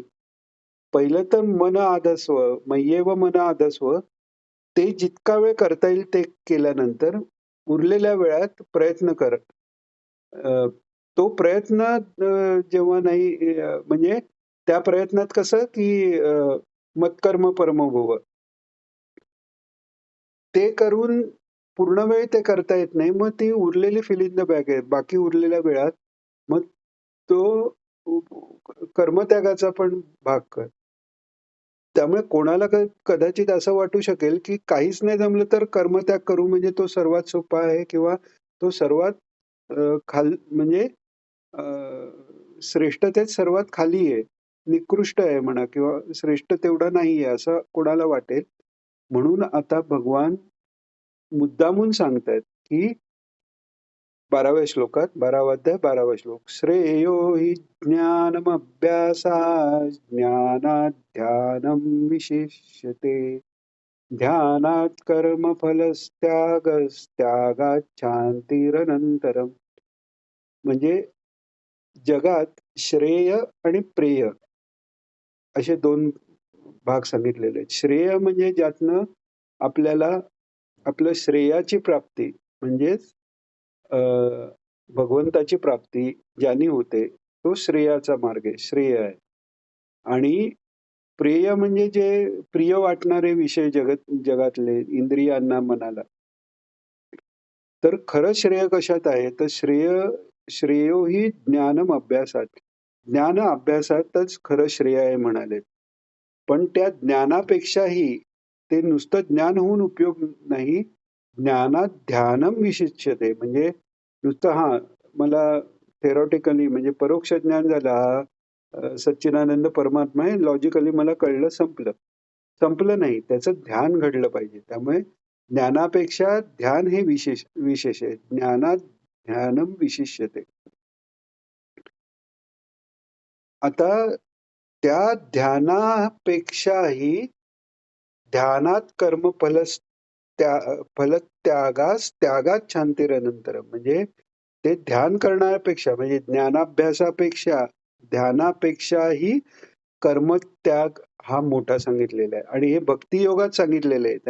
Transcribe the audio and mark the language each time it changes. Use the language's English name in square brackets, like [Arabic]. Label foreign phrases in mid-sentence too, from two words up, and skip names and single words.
[Marathi] पहिलं तर [Sanskrit] मन आधस्व, मय्येव मन आधस्व [Marathi] ते जितका वेळ करता येईल ते केल्यानंतर उरलेल्या वेळात प्रयत्न कर. तो प्रयत्न जेव्हा नाही म्हणजे त्या प्रयत्नात कसं की [Sanskrit] मत्कर्म परमो भव. [Marathi] ते करून पूर्ण वेळ ते करता येत नाही. मग ती उरलेली [English] fill in the bag [Marathi] आहे. बाकी उरलेल्या वेळात मग तो कर्मत्यागाचा पण भाग कर. त्यामुळे कोणाला कदाचित असं वाटू शकेल, की काहीच नाही जमलं तर कर्मत्याग करू म्हणजे तो सर्वात सोपा आहे किंवा तो सर्वात म्हणजे अ, श्रेष्ठतेत सर्वात खाली आहे. निकृष्ट आहे म्हणा किंवा श्रेष्ठ तेवढा नाहीये असं कोणाला वाटेल. म्हणून आता भगवान मुद्दामून सांगतायत, की 12व्या श्लोकात 12वा अध्याय 12वा श्लोक. [Sanskrit] श्रेयो हि ज्ञानमभ्यासात् ज्ञानात् ध्यानं विशिष्यते. ध्यानात् कर्मफलस्त्यागात् शांतिरनंतरम्. [Marathi] म्हणजे जगात श्रेय आणि प्रेय असे 2 भाग सांगितलेले आहेत. श्रेय म्हणजे ज्यातनं आपल्याला आपलं श्रेयाची प्राप्ती म्हणजेच अ, भगवंताची प्राप्ती ज्याने होते, तो श्रेयाचा मार्ग आहे, श्रेय आहे. आणि प्रेय म्हणजे जे प्रिय वाटणारे विषय जगातले इंद्रियांना, मनाला. तर खरं श्रेय कशात आहे? [Sanskrit] तर श्रेयो हि ज्ञानम अभ्यासात. [Marathi] ज्ञान अभ्यासातच खरं श्रेय आहे म्हणाले. पण त्या ज्ञानापेक्षाही ते नुसतं ज्ञान होऊन उपयोग नाही. [Sanskrit] ज्ञानात ध्यानम विशिष्यते. [Marathi] म्हणजे नुसतं मला थेरॉटिकली म्हणजे परोक्ष ज्ञान झालं सच्चिदानंद परमात्मा आहे, लॉजिकली मला कळलं, संपलं. संपलं नाही, त्याचं ध्यान घडलं पाहिजे. त्यामुळे ज्ञानापेक्षा ध्यान हे विशेष आहे. [Sanskrit] ज्ञानात ध्यानम विशिष्यते. [Marathi] आता त्या ध्यानापेक्षाही [Sanskrit] ध्यानात फलत्यागास त्यागात शांतिरनंतरम. [Marathi] म्हणजे ते ध्यान करण्यापेक्षा म्हणजे ज्ञानाभ्यासापेक्षा ध्यानापेक्षाही कर्मत्याग हा मोठा सांगितलेला आहे आणि हे भक्ती योगात सांगितलेलं आहे.